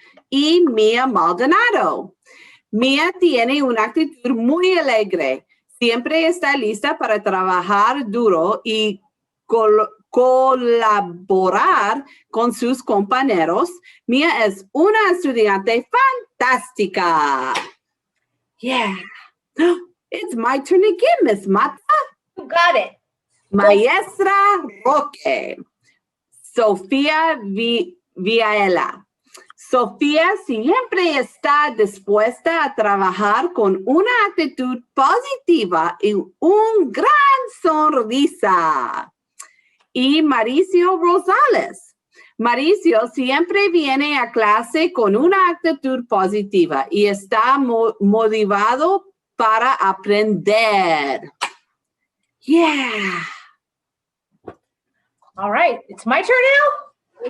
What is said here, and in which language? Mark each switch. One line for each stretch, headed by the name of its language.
Spanish: Y Mia Maldonado. Mia tiene una actitud muy alegre. Siempre está lista para trabajar duro y colaborar con sus compañeros. Mia es una estudiante fantástica.
English: Yeah. It's my turn again, Miss Mata. You got it.
Spanish: Maestra Roque. Sofía Viaela. Sofía siempre está dispuesta a trabajar con una actitud positiva y un gran sonrisa. Y Mauricio Rosales. Mauricio siempre viene a clase con una actitud positiva y está motivado para aprender.
English: Yeah. All right, it's my turn now.